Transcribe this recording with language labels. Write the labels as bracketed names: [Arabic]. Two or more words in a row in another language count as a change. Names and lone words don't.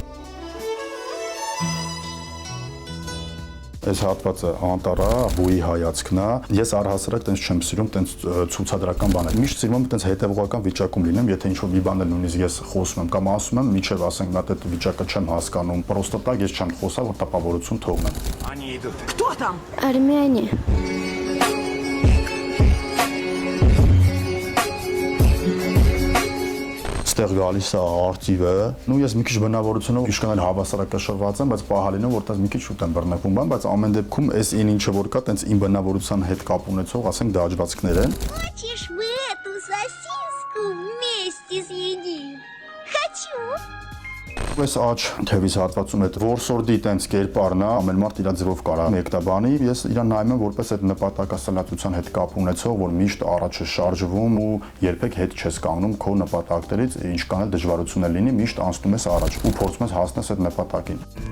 [Armenian] Այս հատվածը անտառա, բույի հայացքն է։ Ես առհասարակ տենց չեմ սիրում տենց ցուցադրական բաներ։ Միշտ սիրում եմ տենց հետևողական վիճակում լինեմ, եթե ինչ-որ մի բան էլ նույնիսկ ես խոսում եմ կամ ասում եմ, միջև ասենք մատ այդ վիճակը չեմ հասկանում։ [Russian] просто так [Armenian] ես չեմ խոսա, որ տպավորություն թողնեմ։ [Russian] Они идут. Кто там? Армяне. [Armenian] Ստեղ գալիս է արտիվը։ Նու ես մի քիչ բնավորությունով իշքան էլ հավասարակշռված եմ, բայց պահալինով որտեղ մի քիչ շուտ եմ բռնկվում, բայց ամեն դեպքում այս ինչը որ կա, տենց իմ բնավորության հետ կապ ունեցող, ասենք դաջվածքներ են։ [Russian] Хочешь вы эту сосиску вместе съедим? Хочу. [Armenian] Այս աջ թևից հատվածում այդ որսորդի տենց կերպարն է, ամեն մարդ իր ձևով կարա մեկտաբանի, ես իրան նայում եմ որպես այդ նպատակասլացության հետ կապ ունեցող, որ միշտ առաջ է շարժվում ու երբեք հետ չես կանգնում քո նպատակներից, ինչքան էլ դժվարություններ լինի, միշտ անցնում ես առաջ ու փորձում ես հասնել այդ նպատակին։